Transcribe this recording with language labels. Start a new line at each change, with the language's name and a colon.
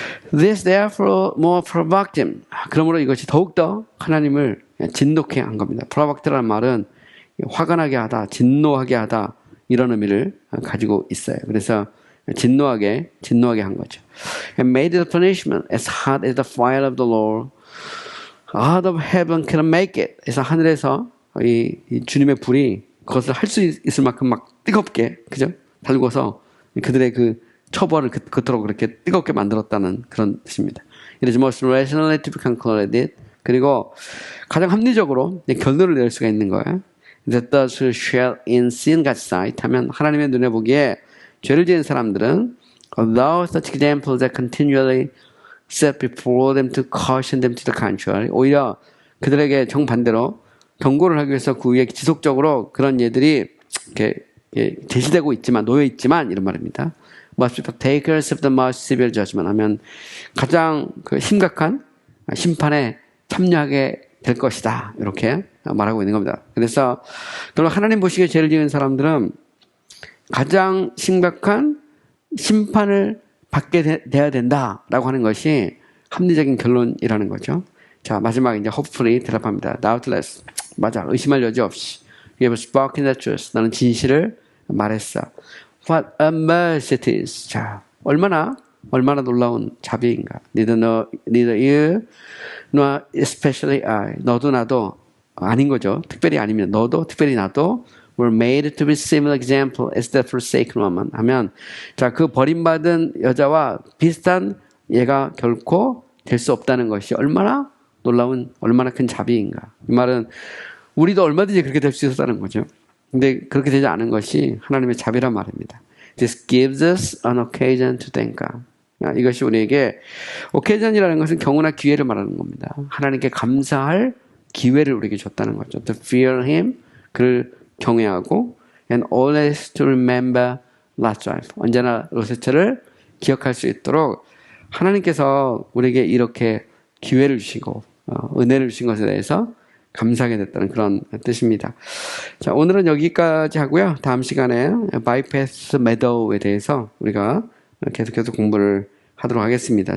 English: This therefore more provoked him.
Korean: 그러므로 이것이 더욱더 하나님을 진노케 한 겁니다. provoked라는 말은 화가 나게 하다, 진노하게 하다 이런 의미를 가지고 있어요. 그래서 진노하게 한 거죠.
English: And made the punishment as hot as the fire of the Lord out of heaven can make it.
Korean: 그래서 하늘에서 이 주님의 불이 그것을 할 수 있을 만큼 막 뜨겁게, 그죠? 달궈서 그들의 그 처벌을 그토록 그렇게 뜨겁게 만들었다는 그런 뜻입니다.
English: It is most rationally to be concluded.
Korean: 그리고 가장 합리적으로 결론을 낼 수가 있는 거예요.
English: That those who shall in sin God's sight
Korean: 하면 하나님의 눈에 보기에 죄를 지은 사람들은
English: allow such examples that continually set before them to caution them to the contrary.
Korean: 오히려 그들에게 정반대로 경고를 하기 위해서 그 위에 지속적으로 그런 예들이 이렇게 제시되고 있지만, 놓여 있지만, 이런 말입니다.
English: Must be partakers of the most severe judgment
Korean: 하면 가장 그 심각한 심판에 참여하게 될 것이다. 이렇게 말하고 있는 겁니다. 그래서 결국 하나님 보시기에 죄를 지은 사람들은 가장 심각한 심판을 받게 돼야 된다라고 하는 것이 합리적인 결론이라는 거죠. 자, 마지막 이제 hopefully 대답합니다.
English: Doubtless.
Korean: 맞아. 의심할 여지 없이.
English: You have spoken the truth.
Korean: 너는 진실을 말했어.
English: What a mercy it is.
Korean: 자, 얼마나 놀라운 자비인가.
English: Neither you nor especially I.
Korean: 너도 나도 아닌 거죠. 특별히 아니면 너도 특별히 나도
English: were made to be similar example as the forsaken woman
Korean: 하면 자, 그 버림받은 여자와 비슷한 예가 결코 될 수 없다는 것이 얼마나 놀라운, 얼마나 큰 자비인가. 이 말은 우리도 얼마든지 그렇게 될 수 있었다는 거죠. 근데 그렇게 되지 않은 것이 하나님의 자비란 말입니다.
English: This gives us an occasion to thank God.
Korean: 이것이 우리에게 occasion이라는 것은 경우나 기회를 말하는 겁니다. 하나님께 감사할 기회를 우리에게 줬다는 거죠.
English: To fear Him,
Korean: 그를 경외하고
English: and always to remember Lot's wife.
Korean: 언제나 롯의 기억할 수 있도록 하나님께서 우리에게 이렇게 기회를 주시고 은혜를 주신 것에 대해서 감사하게 됐다는 그런 뜻입니다. 자, 오늘은 여기까지 하고요. 다음 시간에 바이패스 메도우에 대해서 우리가 계속해서 공부를 하도록 하겠습니다.